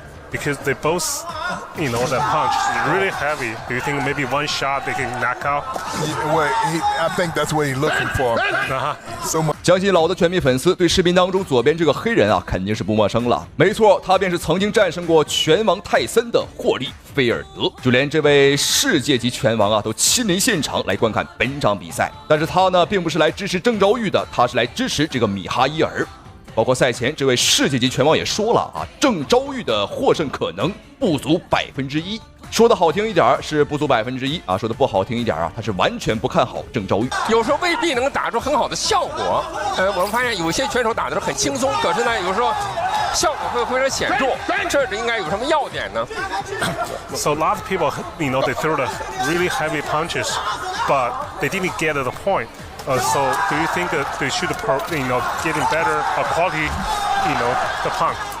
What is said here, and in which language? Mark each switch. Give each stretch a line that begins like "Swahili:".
English: Because they both, you know, that punch is really heavy. Do you think maybe one shot they can knock out? I think that's what he's looking for. So much.
Chinese: 相信老的拳迷粉絲對視頻當中左邊這個黑人啊肯定是不陌生了。沒錯，他便是曾經戰勝過拳王泰森的霍利菲爾德。就連這位世界級拳王啊都親臨現場來觀看本場比賽。但是他呢並不是來支持鄭昭玉的，他是來支持這個米哈伊爾。包括賽前这位世界级拳王也說了啊，鄭昭玉的獲勝可能不足1%。說的好聽一點是不足1%啊，說的不好聽一點啊，他是完全不看好鄭昭玉。有時候未必能打出很好的效果。我们发现有些拳手打得很輕鬆，可是呢，有時候效果會非常顯著。這應該有什麼要點呢
English: ？So a lot of people, they throw the really heavy punches, but they didn't get to the point. So do you think that they should, getting better quality, the punch?